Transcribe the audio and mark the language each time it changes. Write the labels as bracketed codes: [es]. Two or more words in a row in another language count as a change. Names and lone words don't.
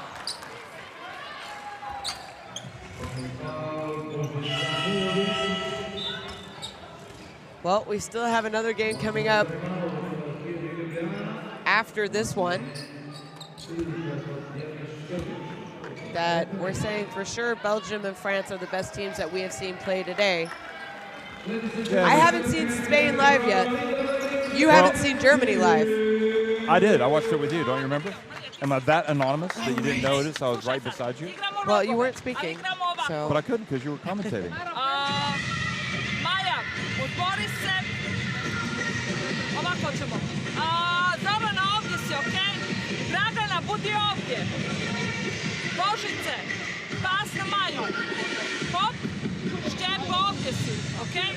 [en] Well, we still have another game coming up after this one that we're saying for sure Belgium and France are the best teams that we have seen play today. Yeah, I haven't seen Spain live yet. You haven't seen Germany live. I did. I watched it with you. Don't you remember? Am I that anonymous that you didn't notice I was right beside you? Well, you weren't speaking. So. But I couldn't because you were commentating. [sr] Maja, otvori se. Ovako ćemo. Zorana, ovdje si, okej? Dragana, budi ovdje. Božice, pas na Maju. Hop, Šćepo, ovdje si, okej?